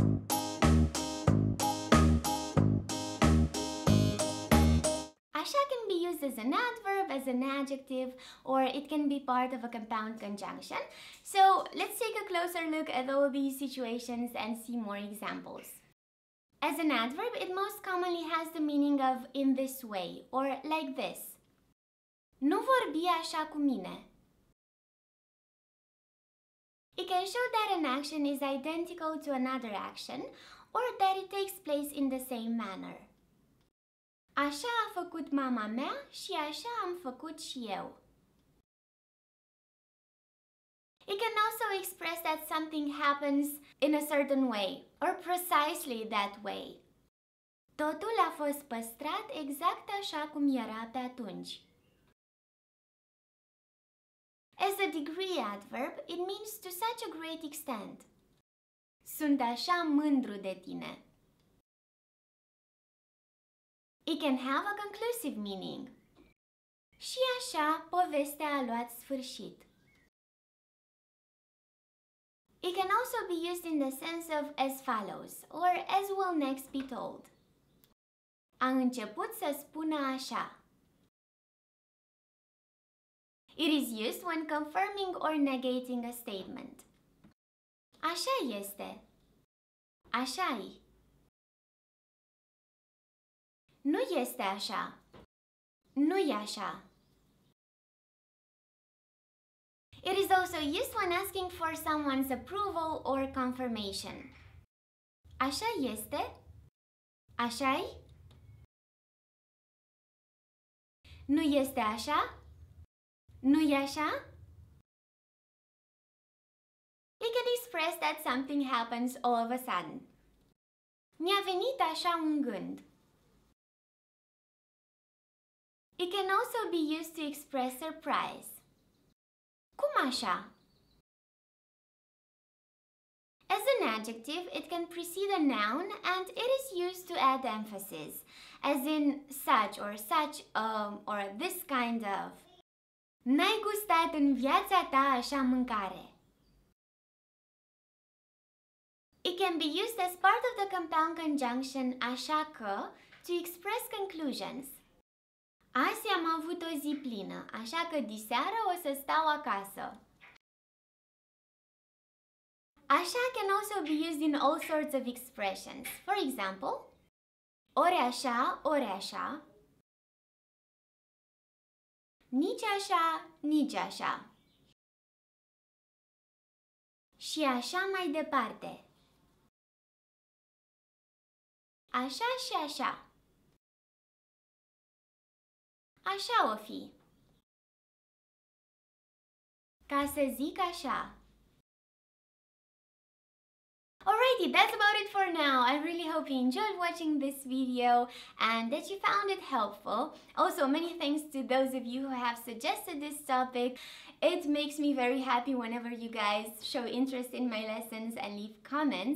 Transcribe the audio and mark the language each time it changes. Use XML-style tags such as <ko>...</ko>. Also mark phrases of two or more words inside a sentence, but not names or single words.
<en>Așa can be used as an adverb, as an adjective, or it can be part of a compound conjunction. So let's take a closer look at all these situations and see more examples. As an adverb, it most commonly has the meaning of in this way, or like this.</en> <ro>Nu vorbi așa cu mine.</ro> <en>It can show that an action is identical to another action, or that it takes place in the same manner.</en> <ro>Așa a făcut mama mea și așa am făcut și eu.</ro> <en>It can also express that something happens in a certain way, or precisely that way.</en> <ro>Totul a fost păstrat exact așa cum era pe atunci.</ro> <en>As a degree adverb, it means to such a great extent.</en> <ro>Sunt așa mândru de tine.</ro> <en>It can have a conclusive meaning.</en> <ro>Și așa, povestea a luat sfârșit.</ro> <en>It can also be used in the sense of as follows, or as will next be told.</en> <ro>A început să spună așa.</ro> <en>It is used when confirming or negating a statement.</en> <ro>Așa este. Așa-i. Nu este așa. Nu-i așa.</ro> <en>It is also used when asking for someone's approval or confirmation.</en> <ro>Așa este? Așa-i? Nu este așa? Nu-i așa?</ro> <en>It can express that something happens all of a sudden.</en> <ro>Mi-a venit așa un gând.</ro> <en>It can also be used to express surprise.</en> <ro>Cum așa?</ro> <en>As an adjective, it can precede a noun and it is used to add emphasis, as in such or this kind of.</en> <ro>N-ai gustat în viața ta așa mâncare.</ro> <en>It can be used as part of the compound conjunction</en> <ro>așa că</ro> <en>to express conclusions.</en> <ro>Azi am avut o zi plină, așa că diseară o să stau acasă.</ro> <en>Așa can also be used in all sorts of expressions. For example,</en> <ro>ori așa, ori așa. Nici așa, nici așa. Și așa mai departe. Așa și așa. Așa o fi. Ca să zic așa.</ro> <en>Alrighty, that's about it for now. I really hope you enjoyed watching this video and that you found it helpful. Also, many thanks to those of you who have suggested this topic. It makes me very happy whenever you guys show interest in my lessons and leave comments.</en>